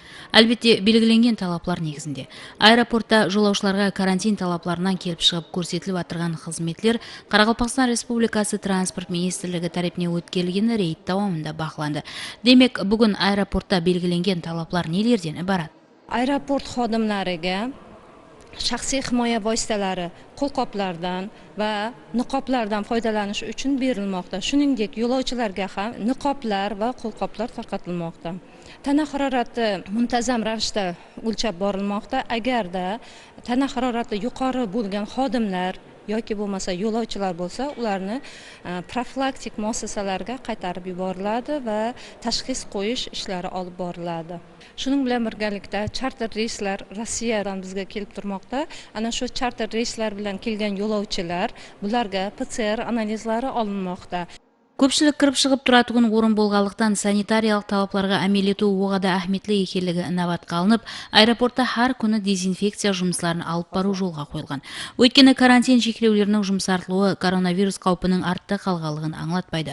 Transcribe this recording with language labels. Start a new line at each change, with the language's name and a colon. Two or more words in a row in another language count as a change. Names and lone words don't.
Kara-Kalpak: Әлбетте, белгіленген талаплар негізінде. Аэропортта жолаушыларға карантин талапларынан келіп шығып көрсетіліп отырған қызметлер Қарақалпақстан Республикасы транспорт министрлігі тарапынан өткерілген рейд давамында бақыланды. Демек, бүгін аэропортта белгіленген талаплар нелерден ібарат?
Uzbek: Аэропорт xodimlariga shaxsiy himoya vositalari, qo'lqoplardan va niqoblardan foydalanish uchun berilmoqda. Shuningdek, yo'lovchilarga ham niqoblar va qo'lqoplar tarqatilmoqda. Tana harorati muntazam ravishda o'lchab borilmoqda. Agarda tana harorati yuqori bo'lgan xodimlar yoki bo'lmasa yo'lovchilar bo'lsa, ularni profilaktik muassasalarga qaytarib yuboriladi va tashxis qo'yish ishlari olib boriladi. Shuning bilan birgalikda charter reyslar Rossiyadan bizga kelib turmoqda. Ana shu charter reyslar bilan kelgan yo'lovchilar, bularga PCR analizlari olinmoqda.
Kara-Kalpak: Көпшілік кіріп шығып тұратығын орын болғалықтан санитариялық талапларға әмел ету оғада әхметлі екенлігі инабатқа алынып, аэропортта har күні дезинфекция жұмысларын алып бару жолға қойылған. Өйткені карантин шектеулерінің жұмсартылуы коронавирус қаупінің артта қалғанлығын аңлатпайды.